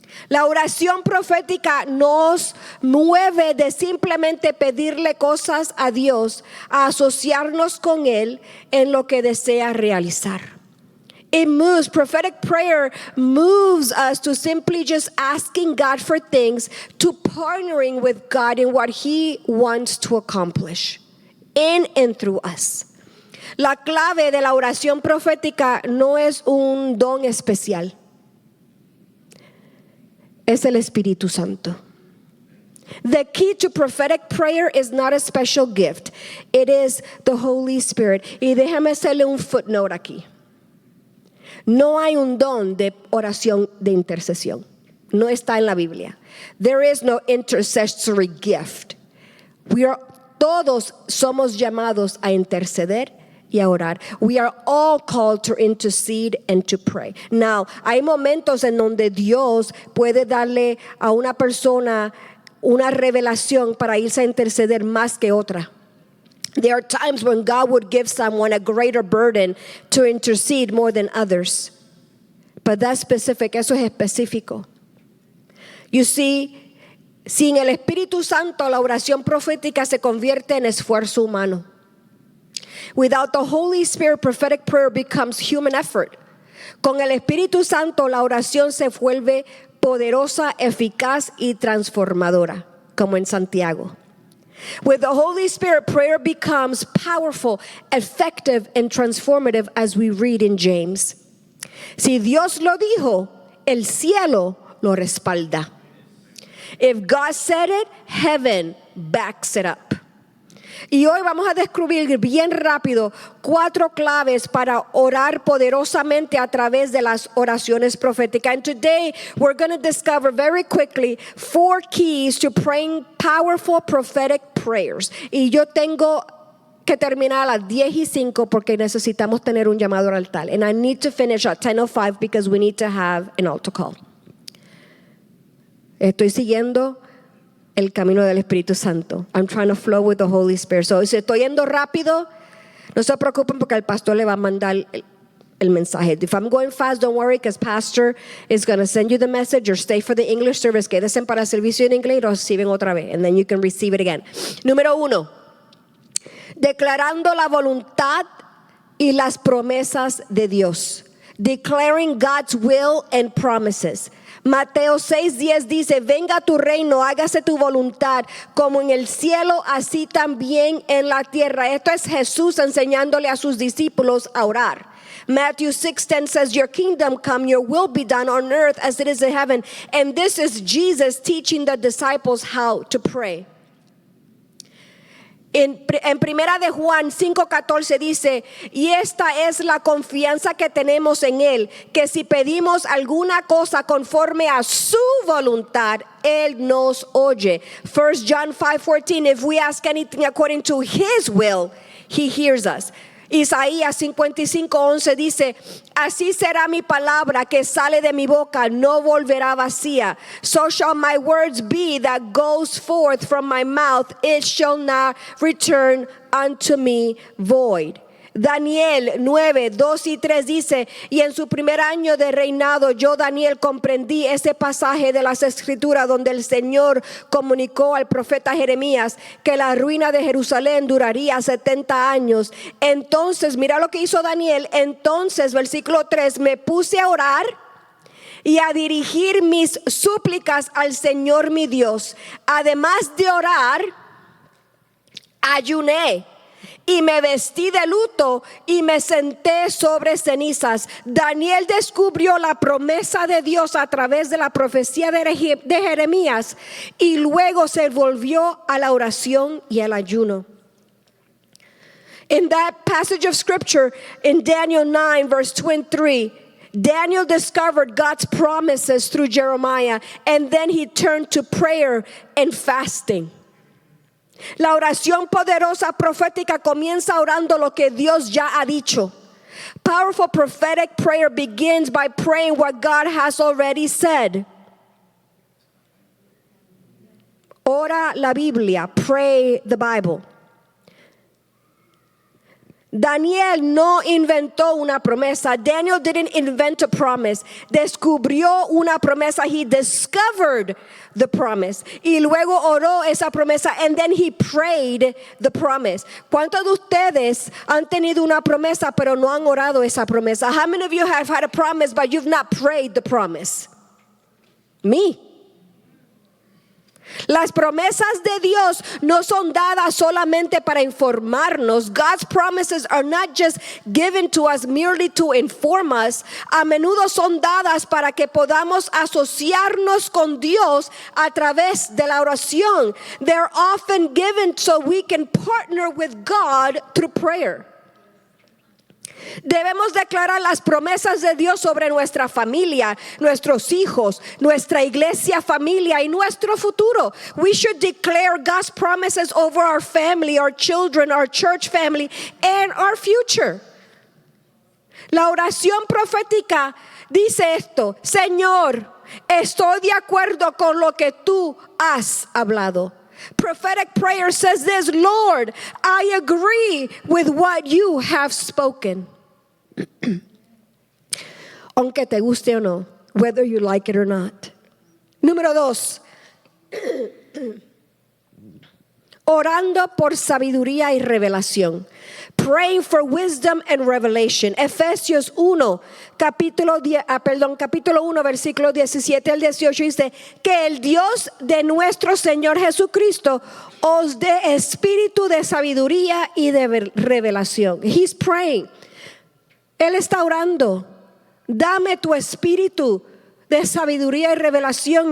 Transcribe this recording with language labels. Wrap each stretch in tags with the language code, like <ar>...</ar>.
<es>La oración profética nos mueve de simplemente pedirle cosas a Dios a asociarnos con Él en lo que desea realizar.</es> <en>It moves, prophetic prayer moves us to simply just asking God for things, to partnering with God in what He wants to accomplish in and through us.</en> <es>La clave de la oración profética no es un don especial, es el Espíritu Santo.</es> <en>The key to prophetic prayer is not a special gift, it is the Holy Spirit.</en> <es>Y déjame hacerle un footnote aquí. No hay un don de oración de intercesión. No está en la Biblia.</es> <en>There is no intercessory gift.</en> <es>Todos somos llamados a interceder y a orar.</es> <en>We are all called to intercede and to pray.</en> <es>Now, hay momentos en donde Dios puede darle a una persona una revelación para irse a interceder más que otra.</es> <en>There are times when God would give someone a greater burden to intercede more than others. But that's specific,</en> <es>eso es específico.</es> <en>You see,</en> <es>sin el Espíritu Santo, la oración profética se convierte en esfuerzo humano.</es> <en>Without the Holy Spirit, prophetic prayer becomes human effort.</en> <es>Con el Espíritu Santo, la oración se vuelve poderosa, eficaz y transformadora, como en Santiago.</es> <en>With the Holy Spirit, prayer becomes powerful, effective, and transformative, as we read in James.</en> <es>Si Dios lo dijo, el cielo lo respalda.</es> <en>If God said it, heaven backs it up.</en> <es>Y hoy vamos a descubrir bien rápido 4 claves para orar poderosamente a través de las oraciones proféticas.</es> <en>And today we're going to discover very quickly 4 keys to praying powerful prophetic prayers.</en> <es>Y yo tengo que terminar a las 10:05 porque necesitamos tener un llamado al altar.</es> <en>And I need to finish at 10:05 because we need to have an altar call.</en> <es>Estoy siguiendo el camino del Espíritu Santo.</es> <en>I'm trying to flow with the Holy Spirit.</en> <es>So, si estoy yendo rápido, no se preocupen porque el pastor le va a mandar el mensaje.</es> <en>If I'm going fast, don't worry, because pastor is going to send you the message, or stay for the English service.</en> <es>Quédense para el servicio en inglés y lo reciben otra vez,</es> <en>and then you can receive it again.</en> <es>Número 1, declarando la voluntad y las promesas de Dios.</es> <en>Declaring God's will and promises.</en> <es>Mateo 6:10 dice, venga tu reino, hágase tu voluntad, como en el cielo, así también en la tierra. Esto es Jesús enseñándole a sus discípulos a orar.</es> <en>Matthew 6:10 says, your kingdom come, your will be done on earth as it is in heaven. And this is Jesus teaching the disciples how to pray.</en> <es>En primera de Juan 5:14 dice, y esta es la confianza que tenemos en Él, que si pedimos alguna cosa conforme a su voluntad, Él nos oye.</es> <en>1 John 5:14, if we ask anything according to His will, He hears us.</en> <es>Isaías 55:11 dice, así será mi palabra que sale de mi boca, no volverá vacía.</es> <en>So shall my words be that goes forth from my mouth, it shall not return unto me void.</en> <es>Daniel 9:2-3 dice, y en su primer año de reinado yo Daniel comprendí ese pasaje de las escrituras donde el Señor comunicó al profeta Jeremías que la ruina de Jerusalén duraría 70 años. Entonces, mira lo que hizo Daniel. Entonces, versículo 3, me puse a orar y a dirigir mis súplicas al Señor mi Dios. Además de orar, ayuné y me vestí de luto y me senté sobre cenizas. Daniel descubrió la promesa de Dios a través de la profecía de Jeremías y luego se volvió a la oración y al ayuno.</es> <en>In that passage of scripture in Daniel 9:23, Daniel discovered God's promises through Jeremiah, and then he turned to prayer and fasting.</en> <es>La oración poderosa profética comienza orando lo que Dios ya ha dicho.</es> <en>Powerful prophetic prayer begins by praying what God has already said.</en> <es>Ora la Biblia,</es> <en>pray the Bible.</en> <es>Daniel no inventó una promesa.</es> <en>Daniel didn't invent a promise.</en> <es>Descubrió una promesa.</es> <en>He discovered the promise.</en> <es>Y luego oró esa promesa.</es> <en>And then he prayed the promise.</en> <es>¿Cuántos de ustedes han tenido una promesa pero no han orado esa promesa?</es> <en>How many of you have had a promise but you've not prayed the promise? Me.</en> <es>Las promesas de Dios no son dadas solamente para informarnos.</es> <en>God's promises are not just given to us merely to inform us.</en> <es>A menudo son dadas para que podamos asociarnos con Dios a través de la oración.</es> <en>They're often given so we can partner with God through prayer.</en> <es>Debemos declarar las promesas de Dios sobre nuestra familia, nuestros hijos, nuestra iglesia familia y nuestro futuro.</es> <en>We should declare God's promises over our family, our children, our church family, and our future.</en> <es>La oración profética dice esto: Señor, estoy de acuerdo con lo que tú has hablado.</es> <en>Prophetic prayer says this: Lord, I agree with what you have spoken.</en> <es>Aunque te guste o no,</es> <en>whether you like it or not.</en> <es>Número 2, orando por sabiduría y revelación.</es> <en>Praying for wisdom and revelation.</en> <es>Efesios 1, capítulo 1, versículo 17 al 18 dice: que el Dios de nuestro Señor Jesucristo os dé espíritu de sabiduría y de revelación.</es> <en>He's praying.</en> <es>Él está orando. Dame tu espíritu de sabiduría y revelación.</es>